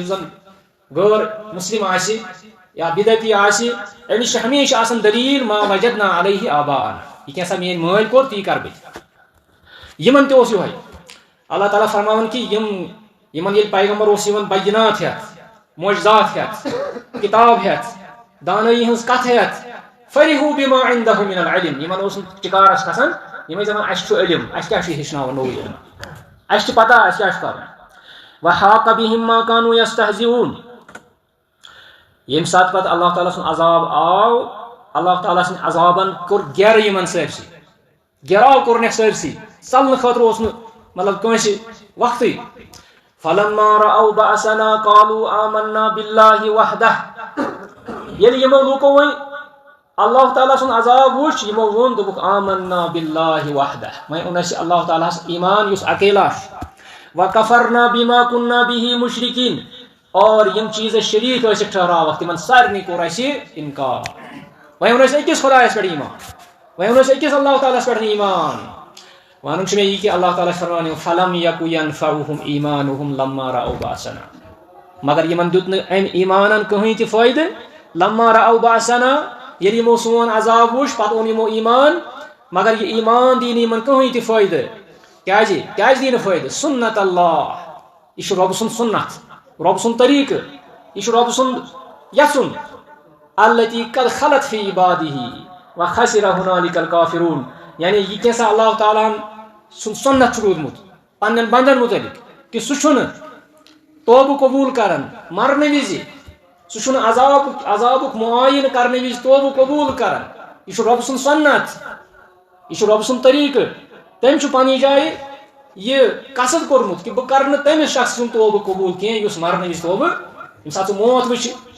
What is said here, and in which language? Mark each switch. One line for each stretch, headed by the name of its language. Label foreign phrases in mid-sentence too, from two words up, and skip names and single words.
Kashmiri: زن غٲر مسلم آسہِ یا بدعتی آسہِ أمِس چھِ ہمیشہِ آسان دلیل
Arabic: ما وجدنا علیہ آباءنا
Kashmiri: یہِ کینٛژھا میٲنۍ مٲلۍ کوٚر تی کرٕ بہٕ یِمن تہِ اوس یِہوے اللہ تعالیٰ فرماوان کہ یِمن ییٚلہِ پیغمبر اوس یِوان بینات ہٮ۪تھ معجزات ہٮ۪تھ کِتاب ہٮ۪تھ دانٲیی ہٕنٛز کتھ ہٮ۪تھ
Arabic: فرحوا بما عندهم من العلم
Kashmiri: یِمن اوس نہٕ ٹِکارس کھسان یِم ٲسۍ دپان اَسہِ چھُ علم اَسہِ کیٛاہ چھُ ہیٚچھناوُن نوٚو علم اَسہِ چھِ پتہ اَسہِ کیٛاہ چھُ کرُن
Arabic: وحاق بهم ما كانوا يستهزئون
Kashmiri: ییٚمہِ ساتہٕ پتہٕ اللہ تعالیٰ سُنٛد عذاب آو اللہ تعالیٰ سٕنٛدِ عذابن کوٚر گیرٕ یِمن سٲرسٕے گیراو کوٚرنکھ سٲرسٕے ژلنہٕ خٲطرٕ اوس نہٕ مطلب کٲنٛسہِ وقتٕے
Arabic: فلما رأوا بأسنا قالوا آمنا بالله وحده
Kashmiri: ییٚلہِ یِمو لوٗکو وۄنۍ اللہ تعالیٰ سُنٛد عذاب وٕچھ یِمو ووٚن دوٚپُکھ
Arabic: آمنا بالله وحده
Kashmiri: وۄنۍ اوٚن اَسہِ اللہ تعالیٰ ہس ایمان یُس اکیلا چھُ
Arabic: وکفرنا بما كنا به مشرکین
Kashmiri: اور یِم چیٖز أسۍ شریٖک ٲسِکھ ٹھہراوکھ تِمن سارنٕے کوٚر اَسہِ انکار وۄنۍ اوٚن اَسہِ أکِس خۄدایس پٮ۪ٹھ ایمان وۄنۍ اوٚن اَسہِ أکِس اللہ تعالیٰ ہس پٮ۪ٹھ ایمان وَنُن چھُ مےٚ یہِ کہِ اللہ تعالیٰ چھُ فرماوان
Arabic: فلم یکُ ینفعہم ایمانہم لما رأوا بأسنا
Kashmiri: مگر یِمن دیُت نہٕ امہِ ایمانن کٕہٕنۍ تہِ فٲیدٕ
Arabic: لما رأوا بأسنا
Kashmiri: ییٚلہِ یِمو سون عذاب وٕچھ پتہٕ اوٚن یِمو ایمان مگر یہِ ایمان دی نہٕ یِمن کٕہٕنۍ تہِ فٲیدٕ کیٛازِ دی نہٕ فٲیدٕ سُنت اللہ یہِ چھُ رۄبہٕ سُنٛد سُنت رۄبہٕ سُنٛد طریٖقہٕ یہِ چھُ رۄبہٕ سُنٛد یژھُن
Arabic: التی قد خلت فی عبادہ وخسر ہنالک الکافرون
Kashmiri: یعنی یہ کیسا اللہ تعالیٰ ہن سنت چھُ روٗدمُت پننٮ۪ن بندن متعلق کہ سُہ چھُنہٕ توبہٕ قبوٗل کران مرنہٕ وِزِ سُہ چھُنہٕ عذابُک معاین کرنہٕ وِزِ توبہٕ قبوٗل کران یہِ چھُ رۄبہٕ سُنٛد سنت یہِ چھُ رۄبہٕ سُنٛد طریٖقہٕ تٔمۍ چھُ پننہِ جایہِ یہِ قصد کوٚرمُت کہ بہٕ کرٕ نہٕ تٔمِس شخص سُنٛد توبہٕ قبوٗل کینٛہہ یُس مرنہٕ وِزِ توبہٕ ییٚمہِ ساتہٕ سُہ موت وٕچھِ